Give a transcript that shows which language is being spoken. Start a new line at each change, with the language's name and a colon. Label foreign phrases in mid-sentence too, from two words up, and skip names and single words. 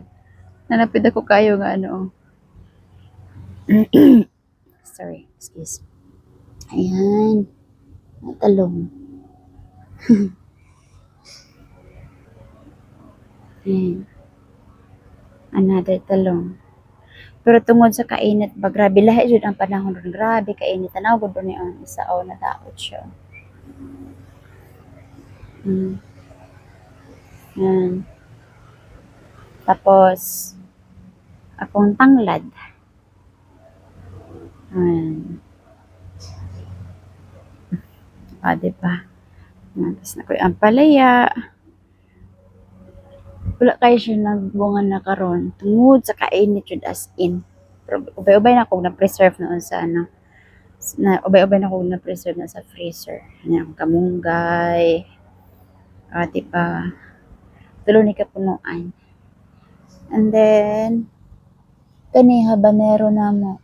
Cebuano: Nanapid ako kayo nga ano.
English: Sorry, excuse.
Cebuano: Ayan. Talong. Ayan.
English: Another talong.
Cebuano: Pero tungod sa kainit ba, grabe lahi jud ang panahon ron. Grabe kainit. Tanaw gud ni ang isa o nadaot siya. Yan. Tapos, akong tanglad. Ayan. Diba?
Filipino: Tapos na ko yung ampalaya.
Cebuano: Wala kayo siya nagbunga na karon tungod sa kainit jud
English: as in.
Cebuano: Pero ubay-ubay na kog na-preserve noon sa ano. Ubay-ubay na kog na-preserve na sa freezer. Ano, kamunggay. Diba? Tulo ni kapunuan.
English: And then,
Cebuano: kani habanero na mo.